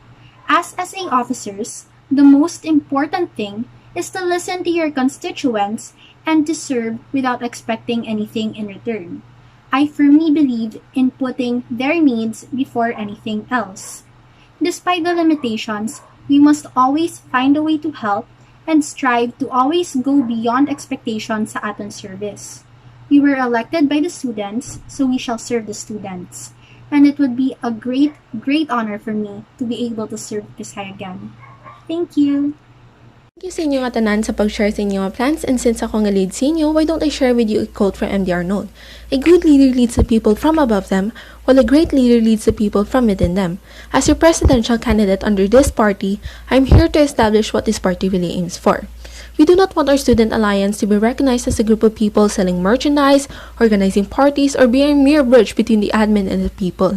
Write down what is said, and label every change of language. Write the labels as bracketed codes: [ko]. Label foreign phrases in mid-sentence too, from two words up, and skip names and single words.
[en] As SA officers, the most important thing is to listen to your constituents and to serve without expecting anything in return. I firmly believe in putting their needs before anything else. Despite the limitations, we must always find a way to help and strive to always go beyond expectations [hil] sa aton [en] service. We were elected by the students, so we shall serve the students. And it would be a great, great honor for me to be able to serve Pisay again. Thank you! Thank you [hil] sa inyo nga tanan sa pag-share sa inyo nga plans, [en] and since [hil] ako nga lead sa inyo, [en] why don't I share with you a quote from MDR Note? A good leader leads the people from above them, while a great leader leads the people from within them. As your presidential candidate under this party, I'm here to establish what this party really aims for. We do not want our student alliance to be recognized as a group of people selling merchandise, organizing parties, or being a mere bridge between the admin and the people.